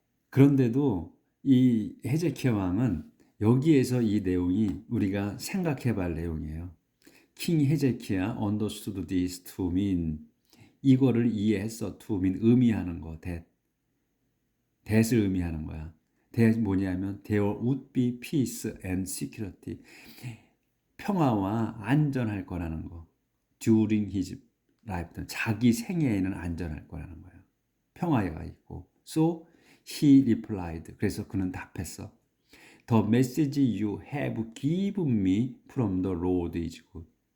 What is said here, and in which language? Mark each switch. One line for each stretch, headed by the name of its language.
Korean: 그런데도 이 헤제키야 왕은 여기에서 이 내용이 우리가 생각해 볼 내용이에요. 킹 헤제키야 understood this to mean, 이거를 이해했어. to mean 의미하는 거. that을 의미하는 거야.
English: that 뭐냐면 there would be peace and security.
Korean: 평화와 안전할 거라는 거.
English: during his lifetime.
Korean: 자기 생애에는 안전할 거라는 거야.
English: 평화가 있고. So he replied.
Korean: 그래서 그는 답했어.
English: The message you have given me from the Lord is good.